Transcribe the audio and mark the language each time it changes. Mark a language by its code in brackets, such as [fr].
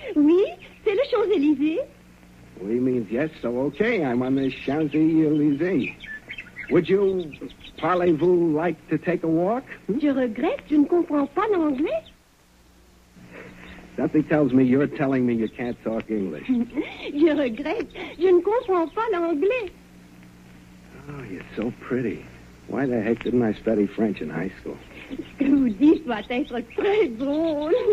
[fr] Oui, c'est le Champs-Élysées. [en] Oui means yes, so okay. I'm on the Champs-Élysées. Would you, [fr] parlez-vous, [en] like to take a walk? [fr] Je regrette, je ne comprends pas l'anglais. [en] Something tells me you're telling me you can't talk English. [fr] Je regrette, je ne comprends pas l'anglais. [en] Oh, you're so pretty. Why the heck didn't I study French in high school? [fr] Ce que vous dites doit être très drôle.